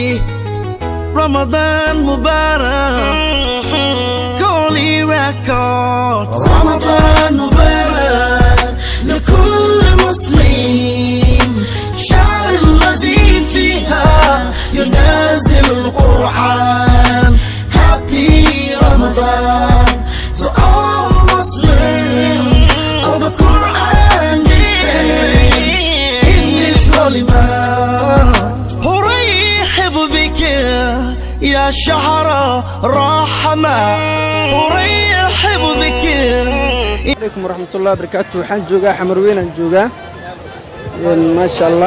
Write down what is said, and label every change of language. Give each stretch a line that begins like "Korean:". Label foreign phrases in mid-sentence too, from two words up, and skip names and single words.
Arabic: رمضان مبارك,
English: Holy Records.
Arabic: رمضان مبارك لكل مسلم، شهر الذي فيها ينزل القرآن.
English: Happy Ramadan to all Muslims. All the Quran descends in this holy month.
Arabic: أرحب بك يا شهر رحمة، أرحب بك. عليكم ورحمة الله وبركاته.
Somali: waxaan joogaa xamarweyn aan joogaa
Arabic: ما شاء الله.